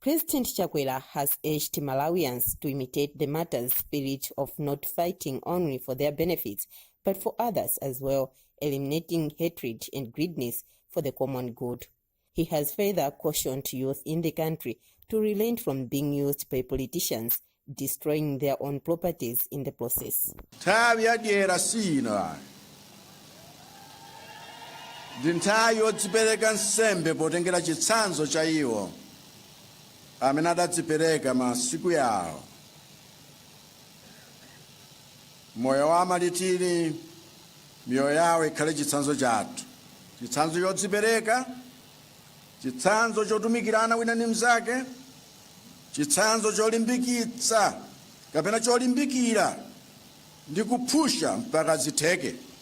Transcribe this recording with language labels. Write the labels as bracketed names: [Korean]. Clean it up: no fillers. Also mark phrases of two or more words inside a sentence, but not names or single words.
[English] President Chakwera has urged Malawians to imitate the martyr's spirit of not fighting only for their benefits, but for others as well, eliminating hatred and greediness for the common good. He has further cautioned youth in the country to relent from being used by politicians, destroying their own properties in the process. [Nyanja] Ndinthayo dzipereka nsembe potengera chitsanzo cha iwo amene adadzipereka masiku yawo. Moyo wa malitiri miyoyo yawo ikhale chitsanzo chathu, chitsanzo chodzipereka, chitsanzo chotumikirana wina ndi mnzake, chitsanzo cholimbikitsa kapena cholimbikira ndi kuphusha mpaka zitheke,